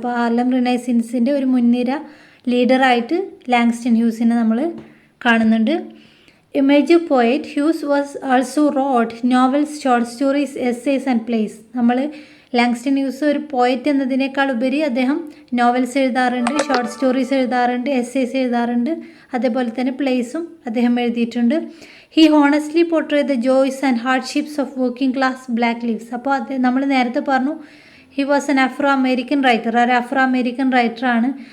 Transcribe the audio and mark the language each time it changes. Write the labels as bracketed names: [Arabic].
[Malayalam] അപ്പോൾ ഹാർലം റിനൈസൻസിൻ്റെ ഒരു മുൻനിര ലീഡറായിട്ട് ലാങ്സ്റ്റൺ ഹ്യൂസിനെ നമ്മൾ കാണുന്നുണ്ട്. [English] A major poet, Hughes was also wrote novels, short stories, essays and plays. [Malayalam] നമ്മൾ ലാങ്സ്റ്റൺ ഹ്യൂസ് ഒരു പോയറ്റ് എന്നതിനേക്കാൾ ഉപരി അദ്ദേഹം നോവൽസ് എഴുതാറുണ്ട്, ഷോർട്ട് സ്റ്റോറീസ് എഴുതാറുണ്ട്, എസ്സേസ് എഴുതാറുണ്ട്, അതേപോലെ തന്നെ പ്ലേസും അദ്ദേഹം എഴുതിയിട്ടുണ്ട്. [English] He honestly portray the joys and hardships of working class black lives. [Malayalam] അപ്പോൾ നമ്മൾ നേരത്തെ പറഞ്ഞു [English] he was an [Malayalam] Afro American റൈറ്ററാണ്.